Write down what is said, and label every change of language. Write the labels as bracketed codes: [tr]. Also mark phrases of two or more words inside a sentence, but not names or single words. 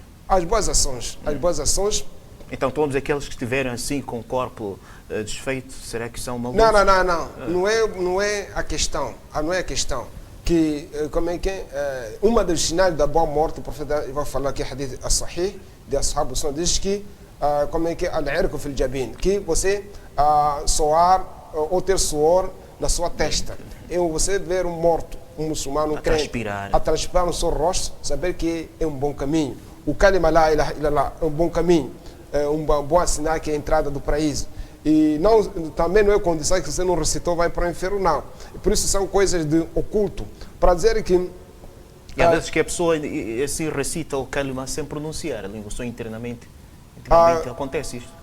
[pt] As boas ações. As boas ações. Então todos aqueles que estiverem assim com o corpo desfeito, será que são maldosos? Não é a questão. Não é a questão. Que, como é que é? Uma dos sinais da boa morte, o profeta vai falar aqui, [ar] الحديث الصحيح, [pt] de [ar] أصحاب السنة, [pt] diz que, como é que é? [ar] العرق في الجبين, [pt] que você soar ou ter suor na sua testa. E você ver um morto, um muçulmano, um crente, a transpirar no seu rosto, saber que é um bom caminho. O kalima [ar] لا إله إلا الله [pt] é um bom caminho, é um bom sinal que é a entrada do paraíso. E também não é condição que você não recitou, vai para o inferno, não. Por isso são coisas de oculto. Para dizer que... E às vezes que a pessoa assim recita o kalima sem pronunciar a língua, só internamente acontece isto.